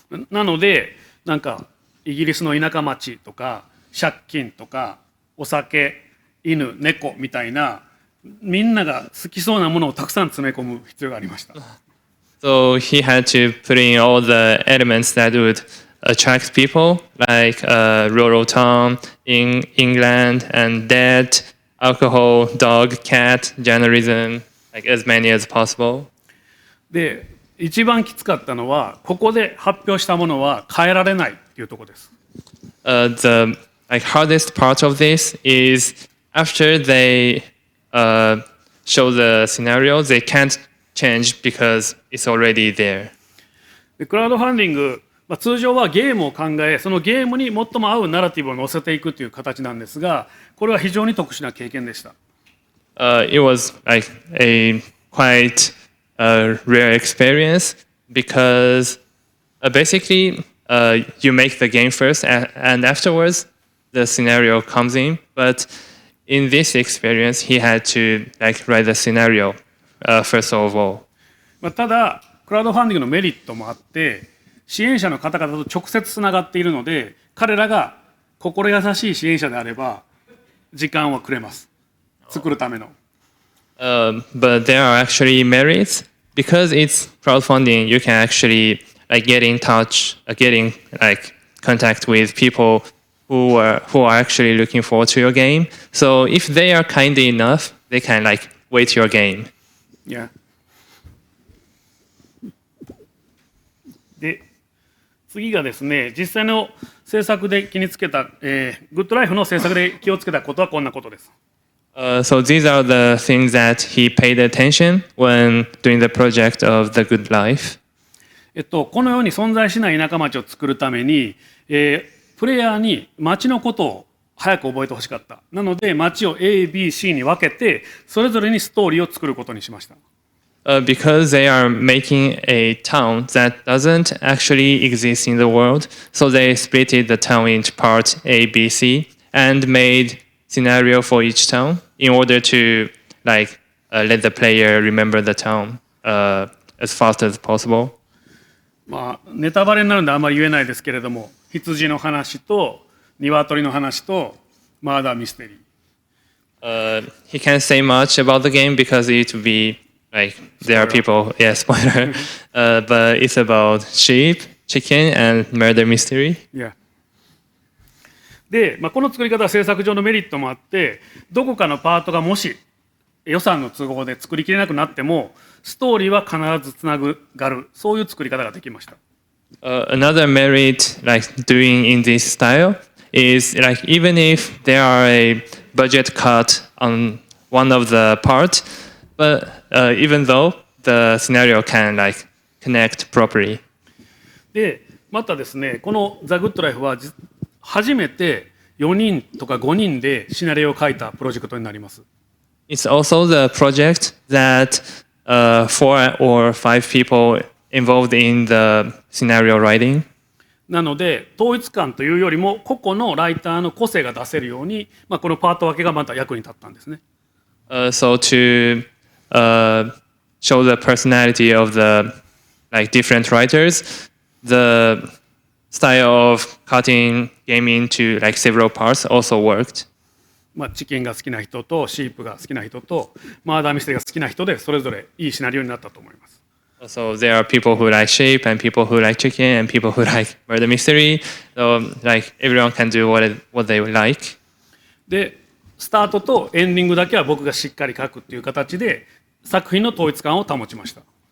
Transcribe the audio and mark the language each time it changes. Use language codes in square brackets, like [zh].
[ja] なのでなんかイギリスの田舎町とか借金とかお酒、犬、猫みたいなみんなが好きそうなものをたくさん詰め込む必要がありました。 [en] So he had to put in all the elements that would attract people, like a rural town in England, and debt, alcohol, dog, cat, journalism, like as many as possible. [ja] で、一番きつかったのはここで発表したものは変えられないっていうところです。 [en] The like hardest part of this is after they show the scenario, they can't change because it's already there. [ja] でクラウドファンディング、通常はゲームを考え、そのゲームに最も合うナラティブを載せていくという形なんですが、これは非常に特殊な経験でした。 [en] It was like a quite rare experience because basically you make the game first and afterwards the scenario comes in. But in this experience, he had to like write the scenario first of all. [ja] ただクラウドファンディングのメリットもあって、支援者の方々と直接つながっているので、彼らが心優しい支援者であれば時間はくれます。作るための。 [en] But there are actually merits because it's crowdfunding. You can actually like get in touch, getting like contact with people who are actually looking forward to your game. So if they are kind enough, they can like wait your game. Yeah. [ja] で、次がですね、実際の制作で気につけた、グッドライフの制作で気をつけたことはこんなことです。 [en] So these are the things that he paid attention when doing the project of the Good Life. [ja] このように存在しない田舎町を作るために、プレイヤーに町のことを早く覚えてほしかった。なので町を A、B、C に分けてそれぞれにストーリーを作ることにしました。 [en] Because they are making a town that doesn't actually exist in the world, so they splitted the town into part A, B, C, and made scenario for each town in order to like let the player remember the town as fast as possible. [ja] まあネタバレになるんであんまり言えないですけれども、羊の話と鶏の話とマーダーミステリー。 [en] He can't say much about the game because it would be like there are people, yeah, spoiler. But it's about sheep, chicken, and murder mystery. Yeah. [ja] で、この作り方は制作上のメリットもあって、どこかのパートがもし予算の都合で作りきれなくなっても、ストーリーは必ずつながる、そういう作り方ができました。 [en] Another merit like doing in this style is like even if there are a budget cut on one of the part, but even though the scenario can like connect properly. [ja] で、またですね、このザ・グッドライフは初めて4人とか5人でシナリオを書いたプロジェクトになります。 [en] It's also the project that 4 or 5 people involved in the scenario writing. [ja] なので統一感というよりも個々のライターの個性が出せるように、このパート分けがまた役に立ったんですね。 [en] So to show the personality of the like different writers, the style of cutting game into like several parts also worked. [ja] チキンが好きな人とシープが好きな人とマーダーミステリーが好きな人でそれぞれいいシナリオになったと思います。 [en] So there are people who like sheep and people who like chicken and people who like murder mystery. So like everyone can do what they like. [ja] で、スタートとエンディングだけは僕がしっかり書くっていう形で作品の統一感を保ちました。